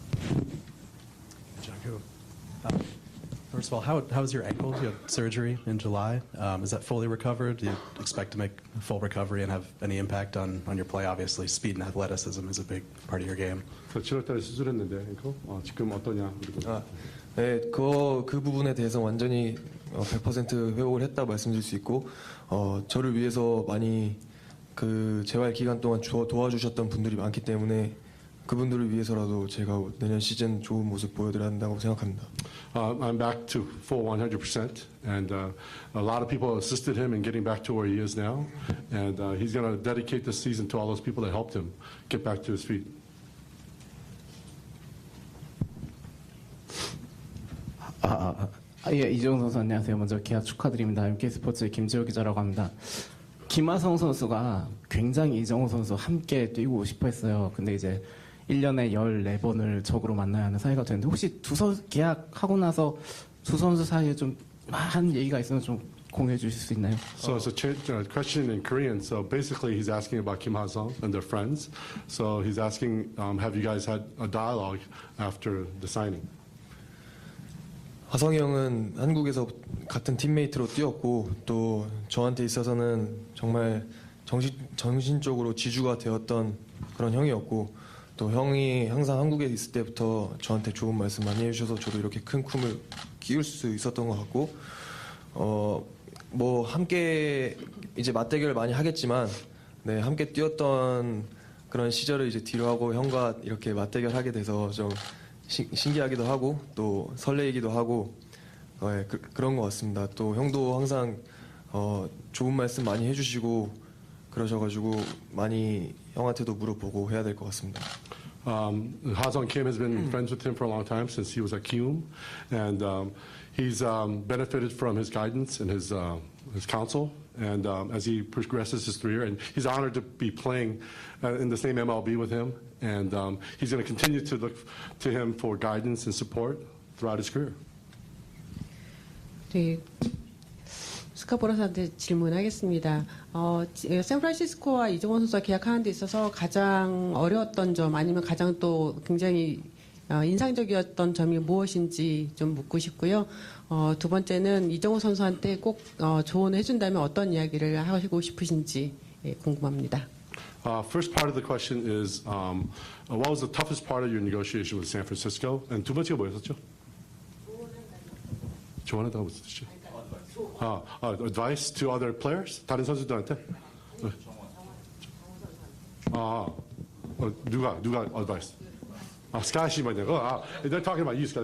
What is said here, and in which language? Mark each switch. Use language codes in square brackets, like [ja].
[en] Jung Hoo. First of all, how was your ankle? You had surgery in July. Is that fully recovered? Do you expect to make a full recovery and have any impact on your play? Obviously, speed and athleticism is a big part of your game. [ko] 7월달에 수술했는데 앵커 지금 어떠냐? 네, 그 부분에 대해서 완전히 100% 회복을 했다 말씀드릴 수 있고 저를 위해서 많이 그 재활 기간 동안 도와주셨던 분들이 많기 때문에 그분들을 위해서라도 제가 내년 시즌 좋은 모습 보여드려야 한다고 생각합니다. [en] I'm back to full 100%, and a lot of people assisted him in getting back to where he is now, and he's going to dedicate this season to all those people that helped him get back to his feet. [ko] 예, 이정우 선수 안녕하세요. 먼저 계약 축하드립니다. MK스포츠의 김재호 기자라고 합니다. 김하성 선수가 굉장히 이정우 선수 함께 뛰고 싶어 했어요. 근데 이제 1년에 14번을 적으로 만나야 하는 사이가 되는데 혹시 두 선수 계약하고 나서 두 선수 사이에 좀 한 얘기가 있으면 좀 공유해 주실 수 있나요? [en] So it's a question in Korean. So basically, he's asking about Kim Ha-sung and their friends. So he's asking, have you guys had a dialogue after the signing? [ko] 하성이 형은 한국에서 같은 팀메이트로 뛰었고 또 저한테 있어서는 정말 정신적으로 지주가 되었던 그런 형이었고 또 형이 항상 한국에 있을 때부터 저한테 좋은 말씀 많이 해주셔서 저도 이렇게 큰 꿈을 키울 수 있었던 것 같고 뭐 함께 이제 맞대결을 많이 하겠지만 네 함께 뛰었던 그런 시절을 이제 뒤로 하고 형과 이렇게 맞대결하게 돼서 좀 신기하기도 하고 또 설레이기도 하고 예, 그런 것 같습니다. 또 형도 항상 좋은 말씀 많이 해주시고 그러셔가지고 많이 형한테도 물어보고 해야 될 것 같습니다. [en] Ha-Seong Kim has been friends with him for a long time since he was at Kiwoom, and he's benefited from his guidance and his counsel. And as he progresses his career, and he's honored to be playing in the same MLB with him, and he's going to continue to look to him for guidance and support throughout his career. [ko] 네, 스카 보라사한테 질문하겠습니다. 샌프란시스코와 이정원 선수가 계약하는 데 있어서 가장 어려웠던 점 아니면 가장 또 굉장히 인상적이었던 점이 무엇인지 좀 묻고 싶고요. 두 번째는 이정원 선수한테 꼭 조언을 해준다면 어떤 이야기를 하시고 싶으신지 궁금합니다. [en] First part of the question is, what was the toughest part of your negotiation with San Francisco? [ko] And 두 번째가 뭐였었죠? 조언한다고 무슨 뜻이죠? [en] Advice to other players? [ko] 다른 선수들한테? 누가 advice? 스카시 뭐냐고? [en] They're talking about you, Scott.